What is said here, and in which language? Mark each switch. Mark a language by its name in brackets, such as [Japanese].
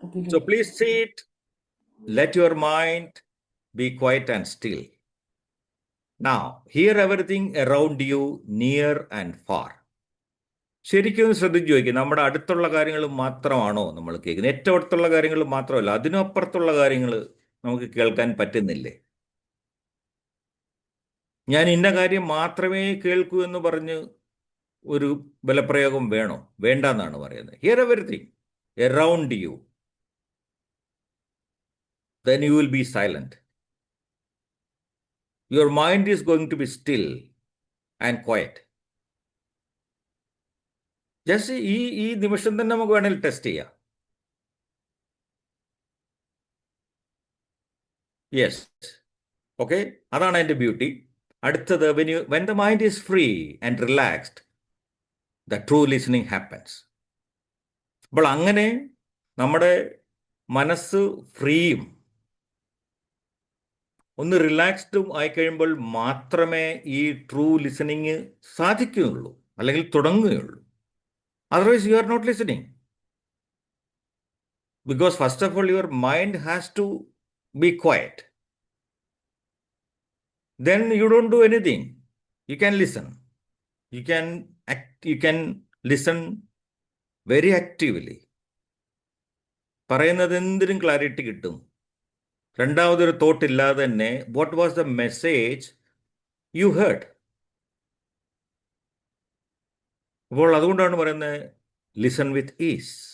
[English] So please seat, let your mind be quiet and still. Now, hear everything around you, near and far. [Malayalam] ശരിക്കും ഒന്ന് ശ്രദ്ധിച്ച് ചോദിക്കുക, നമ്മുടെ അടുത്തുള്ള കാര്യങ്ങൾ മാത്രമാണോ നമ്മൾ കേൾക്കുന്നത്? ഏറ്റവും അടുത്തുള്ള കാര്യങ്ങൾ മാത്രമല്ല, അതിനപ്പുറത്തുള്ള കാര്യങ്ങൾ നമുക്ക് കേൾക്കാൻ പറ്റുന്നില്ലേ? ഞാൻ ഇന്ന കാര്യം മാത്രമേ കേൾക്കൂ എന്ന് പറഞ്ഞ് ഒരു ബലപ്രയോഗം വേണോ? വേണ്ട എന്നാണ് പറയുന്നത്. [English] Hear everything around you, then you will be silent. Your mind is going to be still and quiet. [Malayalam] Just ഈ നിമിഷം തന്നെ നമുക്ക് വേണമെങ്കിൽ ടെസ്റ്റ് ചെയ്യാം. [English] yes, okay, [Malayalam] അതാണ് അതിൻ്റെ ബ്യൂട്ടി. അടുത്തത്, [English] when the mind is free and relaxed, the true listening happens. [Malayalam] അപ്പോൾ അങ്ങനെ നമ്മുടെ മനസ്സ് ഫ്രീയും ഒന്ന് റിലാക്സ്ഡും ആയിക്കഴിയുമ്പോൾ മാത്രമേ ഈ ട്രൂ ലിസണിങ് സാധിക്കുകയുള്ളൂ, അല്ലെങ്കിൽ തുടങ്ങുകയുള്ളൂ. [English] Otherwise you are not listening. Because first of all your mind has to be quiet. Then you don't do anything. You can listen. You can listen very actively. [Malayalam] പറയുന്നത് എന്തിനും ക്ലാരിറ്റി കിട്ടും. രണ്ടാമതൊരു thought ഇല്ലാതെ തന്നെ [English] What was the message you heard. [Malayalam] അപ്പോൾ അതുകൊണ്ടാണ് പറയുന്നത് [English] Listen with ease.